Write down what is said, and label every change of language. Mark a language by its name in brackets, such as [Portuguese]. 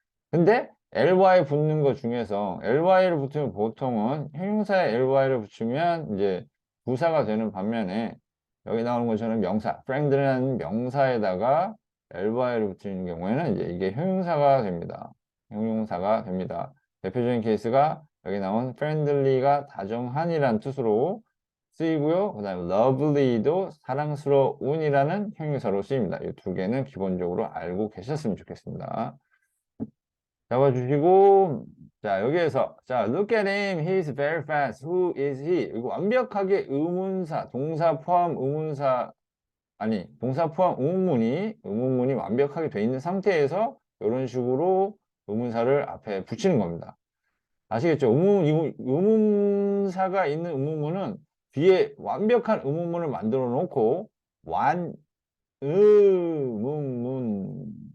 [Korean] 근데 ly 붙는 것 중에서 ly를 붙으면 보통은 형용사에 ly를 붙이면 이제 부사가 되는 반면에 여기 나오는 것처럼 명사, friendly라는 명사에다가 ly를 붙이는 경우에는 이제 이게 형용사가 됩니다. 형용사가 됩니다. 대표적인 케이스가 여기 나온 friendly가 다정한이라는 뜻으로 쓰이고요. 그 다음에 lovely도 사랑스러운이라는 형용사로 쓰입니다. 이 두 개는 기본적으로 알고 계셨으면 좋겠습니다. 잡아주시고 자 여기에서 자 [English] look at him, he's very fast. Who is he? [Korean] 이거 완벽하게 의문사, 동사 포함 의문사 아니 동사 포함 의문문이 완벽하게 돼 있는 상태에서 이런 식으로 의문사를 앞에 붙이는 겁니다. 아시겠죠? 의문사가 있는 의문문은 뒤에 완벽한 의문문을 만들어 놓고 완의문문